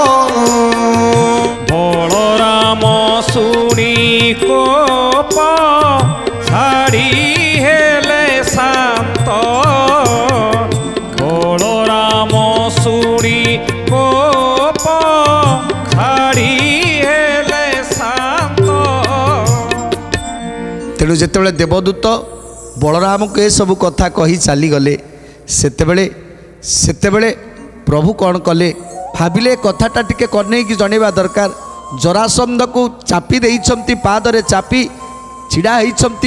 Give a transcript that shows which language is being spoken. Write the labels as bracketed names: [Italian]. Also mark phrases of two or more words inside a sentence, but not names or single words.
[Odia] ବଳରାମ ଶୁଣି କୋପ ଛାଡ଼ି ହେଲେ ଶାନ୍ତ ବଳରାମ ଶୁଣି କୋପ ଛାଡ଼ି ହେଲେ ଶାନ୍ତ। তেଣୁ ଯେତେବେଳେ ଦେବଦୂତ ବଳରାମକୁ ଏସବୁ କଥା କହି ଚାଲିଗଲେ ସେତେବେଳେ ପ୍ରଭୁ କ'ଣ କଲେ ଭାବିଲେ କଥାଟା ଟିକେ କନେଇକି ଜଣେଇବା ଦରକାର। ଜରାସନ୍ଧକୁ ଚାପି ଦେଇଛନ୍ତି, ପାଦରେ ଚାପି ଛିଡ଼ା ହେଇଛନ୍ତି।